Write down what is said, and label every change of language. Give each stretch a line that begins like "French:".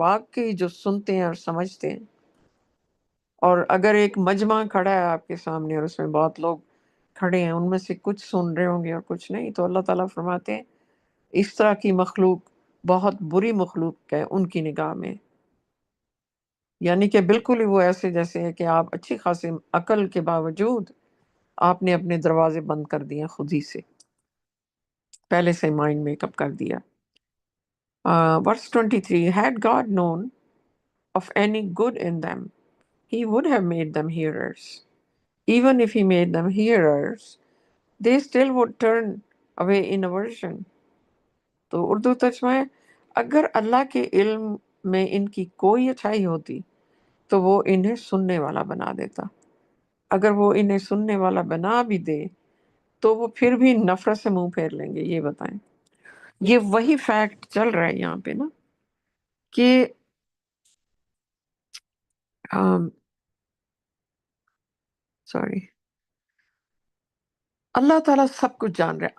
Urdu: واقعی جو سنتے ہیں اور سمجھتے ہیں. اور اگر ایک مجمع کھڑا ہے آپ کے سامنے اور اس میں بہت لوگ کھڑے ہیں، ان میں سے کچھ سن رہے ہوں گے اور کچھ نہیں، تو اللہ تعالیٰ فرماتے ہیں اس طرح کی مخلوق بہت بری مخلوق ہے ان کی نگاہ میں. یعنی کہ بالکل ہی وہ ایسے جیسے ہے کہ آپ اچھی خاصی عقل کے باوجود آپ نے اپنے دروازے بند کر دیے خود ہی سے، پہلے سے مائنڈ میک اپ کر دیا.
English: Verse 23, had God known of any good in them, he would have made them hearers. Even if he made them hearers, they still would turn away in aversion.
Urdu: تو اردو ترجمہ ہے، اگر اللہ کے علم میں ان کی کوئی اچھائی ہوتی تو وہ انہیں سننے والا بنا دیتا. اگر وہ انہیں سننے والا بنا بھی دے تو وہ پھر بھی نفرت سے منہ پھیر لیں گے. یہ بتائیں، یہ وہی فیکٹ چل رہا ہے یہاں پہ نا، کہ سوری، اللہ تعالیٰ سب کچھ جان رہے ہیں.